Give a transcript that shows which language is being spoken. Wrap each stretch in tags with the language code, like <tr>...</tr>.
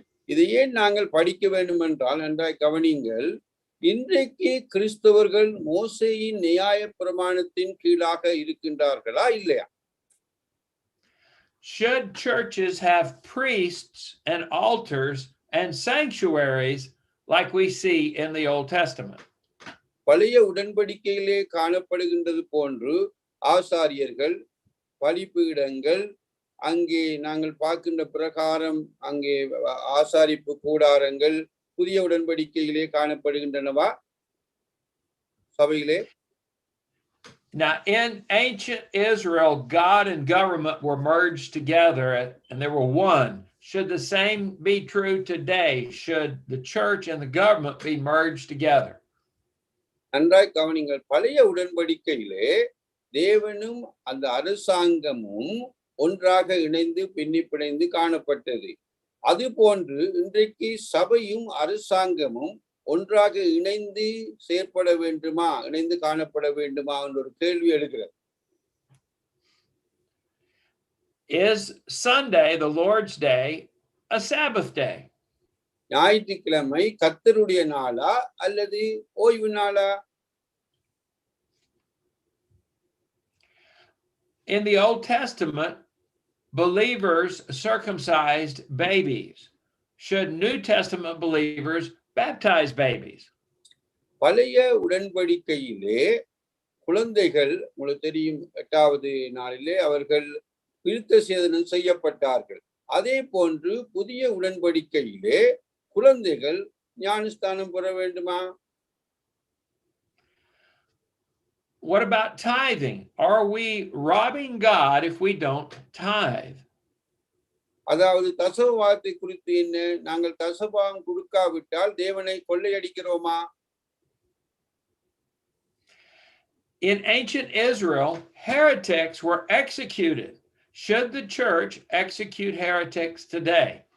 <ta>இதை ஏன் நாங்கள் படிக்க வேண்டும் என்றால், நன்றாய் கவனியுங்கள், இன்றைக்கு கிறிஸ்தவர்கள் மோசேயின் நியாயப்பிரமாணத்தின் கீழாக இருக்கின்றார்களா இல்லையா?</ta> <en>Should churches have priests and altars and sanctuaries like we see in the Old Testament?</en> <ta>பழைய உடன்படிக்கையிலே காணப்படுகின்றது போன்று ஆசாரியர்கள், பலிபீடங்கள், அங்கே நாங்கள் பார்க்கின்ற பிரகாரம் அங்கே ஆசாரிப்பு கூடாரங்கள் புதிய உடன்படிக்கையிலே காணப்படுகின்றனவா சபையிலே?</ta> <en>Now, in ancient Israel, God and government were merged together and they were one. Should the same be true today? Should the church and the government be merged together?</en> <ta>நன்றாய் கவனிங்கள். பழைய உடன்படிக்கையிலே தேவனும் அந்த அரசாங்கமும் ஒன்றாக இணைந்து பின்னி பிணைந்து காணப்பட்டது. அது போன்று இன்றைக்கு சபையும் அரசாங்கமும் ஒன்றாக இணைந்து செயற்பட வேண்டுமா, இணைந்து காணப்பட வேண்டுமா என்ற ஒரு கேள்வி எழுகிறது.</ta> <en>Is Sunday, the Lord's Day, a Sabbath day?</en> <ta>ஞாயிற்றுக்கிழமை கர்த்தருடைய நாளா அல்லது ஓய்வு நாளா?</ta> <en>In the Old Testament, believers circumcised babies. Should New Testament believers baptize babies?</en> <ta>பழைய உடன்படிக்கையிலே குழந்தைகள், உங்களுக்கு தெரியும், 8வது நாளிலே அவர்கள் விருத்த சேதனம் செய்யப்பட்டார்கள். அதே போன்று புதிய உடன்படிக்கையிலே குழந்தைகள் ஞானஸ்தானம் பெற வேண்டுமா?</ta> <en>What about tithing? Are we robbing God if we don't tithe?</en> <ta>அதாவது தசமபாகத்தை குறித்து என்ன? நாங்கள் தசமபாகம் கொடுக்காவிட்டால் தேவனை கொள்ளையடிக்கிறோமா?</ta> <en>In ancient Israel, heretics were executed. Should the church execute heretics today?</en>